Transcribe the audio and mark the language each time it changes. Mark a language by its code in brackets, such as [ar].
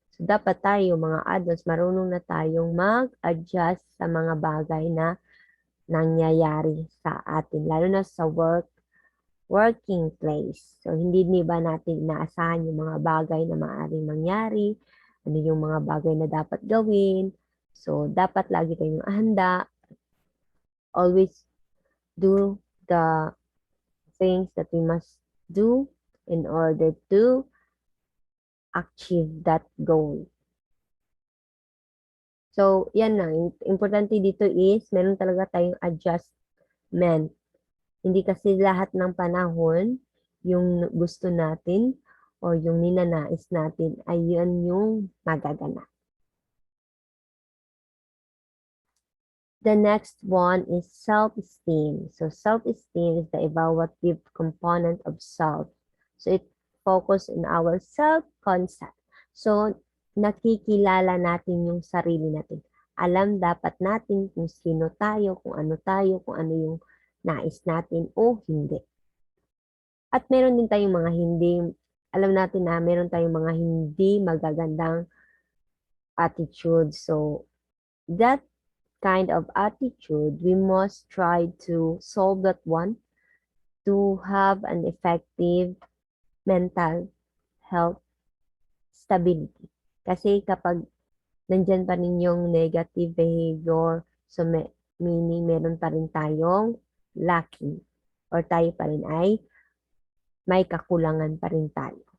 [tl] So, dapat tayo, mga adults, marunong na tayong mag-adjust sa mga bagay na nangyayari sa atin, lalo na sa working place. So, hindi ba natin inaasahan yung mga bagay na maaaring mangyari, ano yung mga bagay na dapat gawin. So, dapat lagi tayong handa, [en] always do the things that we must do in order to achieve that goal. [tl] So, yan na. Importante dito is, meron talaga tayong adjustment. Hindi kasi lahat ng panahon, yung gusto natin o yung ninanais natin ay yun yung magaganap. [en] The next one is self-esteem. So self-esteem is the evaluative component of self. So it focuses on our self-concept. [tl] So nakikilala natin yung sarili natin. Alam dapat natin kung sino tayo, kung ano yung nais natin o hindi. At meron din tayong mga alam natin na meron tayong mga hindi magagandang attitude. [en] So that kind of attitude, we must try to solve that one to have an effective mental health stability. [tl] Kasi kapag nandyan pa rin yung negative behavior, so meaning meron pa rin tayong lacking or tayo pa rin ay may kakulangan pa rin tayo.